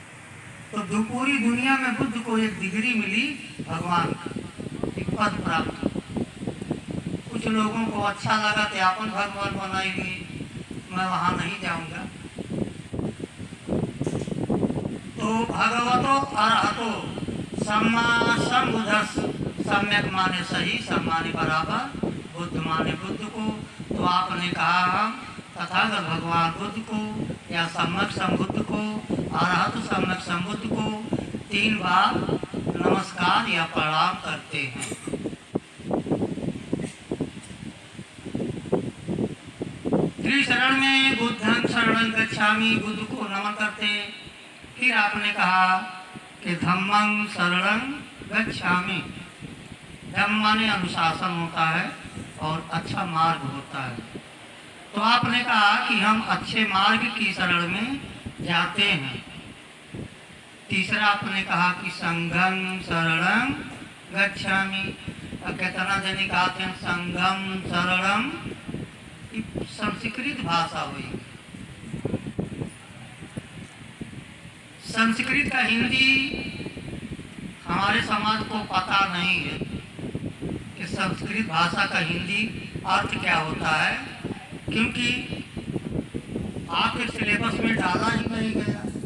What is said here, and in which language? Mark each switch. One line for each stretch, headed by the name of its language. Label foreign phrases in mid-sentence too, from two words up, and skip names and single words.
Hindi: तो पूरी दुनिया में बुद्ध को एक डिग्री मिली भगवान की। पद प्राप्त। कुछ लोगों को अच्छा लगा कि अपन भगवान बनाएंगे, मैं वहाँ नहीं जाऊँगा।
Pali: तो भगवतो अरहतो सम्मा संबुधस,
Hindi: सम्यक माने सही, सम माने बराबर, बुद्ध माने बुद्ध को। तो आपने कहा हम तथागत भगवान बुद्ध को या सम्यक संबुद्ध को, अरहत सम्यक संबुद्ध को 3 बार नमस्कार या प्रणाम करते हैं। त्रिशरण में
Pali: बुद्धं शरणं गच्छामि,
Hindi: बुद्ध को नमन करते। फिर आपने कहा कि
Pali: धम्मं शरणं गच्छामि,
Hindi: धम्म माने अनुशासन होता है और अच्छा मार्ग होता है। तो आपने कहा कि हम अच्छे मार्ग की शरण में जाते हैं। तीसरा आपने कहा कि
Pali: संघं शरणं गच्छामि।
Hindi: अब कितना जने कहते हैं
Pali: संघं शरणं,
Hindi: संस्कृत भाषा हुई। संस्कृत का हिंदी हमारे समाज को पता नहीं है कि संस्कृत भाषा का हिंदी अर्थ क्या होता है, क्योंकि आपके सिलेबस में डाला ही नहीं गया।